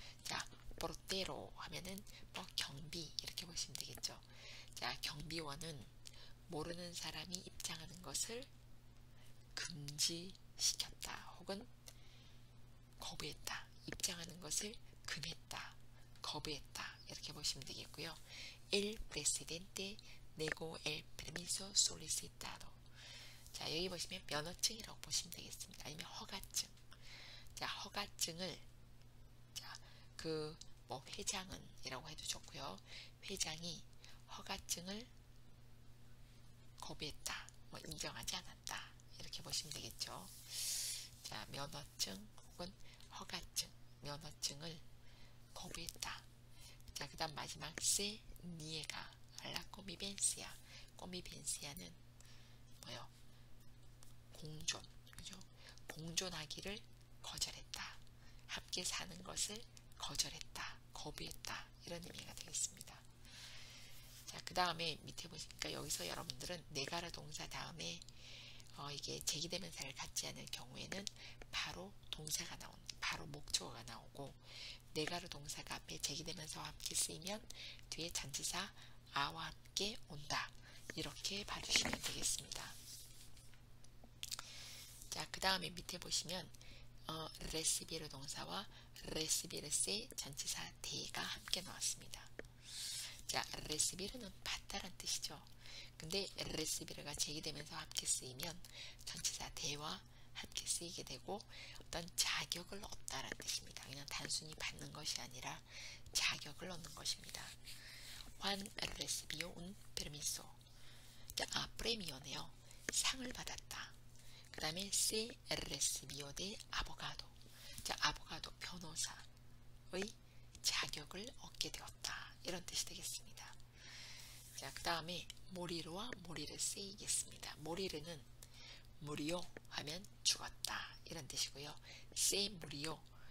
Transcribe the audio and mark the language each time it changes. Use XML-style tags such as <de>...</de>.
<ko>자, portero 하면은 뭐 경비 이렇게 보시면 되겠죠. 자, 경비원은 모르는 사람이 입장하는 것을 금지시켰다 혹은 거부했다. 입장하는 것을 금했다. 거부했다. 이렇게 보시면 되겠고요.</ko> <es>El presidente negó el permiso solicitado.</es> <ko>자, 여기 보시면 면허증이라고 보시면 되겠습니다. 아니면 허가증. 자, 허가증을 자, 뭐 회장은 이라고 해도 좋고요. 회장이 허가증을 거부했다. 뭐 인정하지 않았다. 이렇게 보시면 되겠죠. 자, 면허증 혹은 허가증, 면허증을 거부했다. 자, 그 다음 마지막</ko> <es>se niega a la convivencia.</es> <ko>convivencia는 뭐요? 공존, 그죠? 공존하기를 거절했다. 함께 사는 것을 거절했다, 거부했다 이런 의미가 되겠습니다. 자, 그 다음에 밑에 보시니까 여기서 여러분들은 네가르 동사 다음에 이게 제기대명사를 갖지 않을 경우에는 바로 동사가 바로 목적어가 나오고 네가르 동사가 앞에 제기대명사와 함께 쓰이면 뒤에 전치사 아와 함께 온다. 이렇게 봐주시면 되겠습니다. 자, 그 다음에 밑에 보시면 recibir 동사와 recibirse 전치사 대가 함께 나왔습니다. 자, recibir는 받다란 뜻이죠. 근데 recibir가 제기되면서 함께 쓰이면 전치사 대와 함께 쓰이게 되고 어떤 자격을 얻다라는 뜻입니다. 그냥 단순히 받는 것이 아니라 자격을 얻는 것입니다.</ko> <es>Juan recibió un permiso.</es> <ko>프레미어네요. 상을 받았다. 그 다음에</ko> <es>se recibió de abogado.</es> <ko>아보가도 변호사의 자격을 얻게 되었다. 이런 뜻이 되겠습니다. 그 다음에 모리로와 모리를 쓰이겠습니다. 모리르는 무리오 하면 죽었다. 이런 뜻이고요.</ko> <es>se murió.</es>